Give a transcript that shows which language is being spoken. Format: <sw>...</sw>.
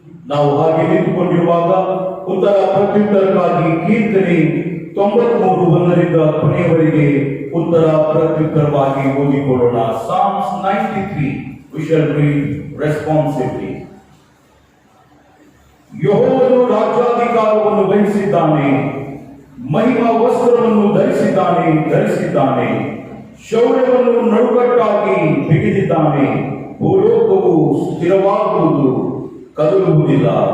<kn>ನಾವು ಹಾಗೆ ನಿಂತುಕೊಂಡಿರುವಾಗ ಉತ್ತರ ಪ್ರತ್ಯುತ್ತರಕ್ಕಾಗಿ ಕೀರ್ತನೆ 93 ಕೊನೆಯವರೆಗೆ ಉತ್ತರ ಪ್ರತ್ಯುತ್ತರವಾಗಿ ಓದಿಕೊಳ್ಳೋಣ.</kn> <en>Psalms 93 we shall read responsively.</en> <kn>ಯೆಹೋವನು ರಾಜ್ಯಾಧಿಕಾರವನ್ನು ವಹಿಸಿದ್ದಾನೆ, ಮಹಿಮಾ ವಸ್ತ್ರವನ್ನು ಧರಿಸಿದ್ದಾನೆ, ಶೌರ್ಯವನ್ನು ನಡುಕಟ್ಟಾಗಿ ಬಿಗಿದಿದ್ದಾನೆ. ಭೂಲೋಕವು ಸ್ಥಿರವಾಗುವುದು, ಕದಲುವುದಿಲ್ಲ.</kn>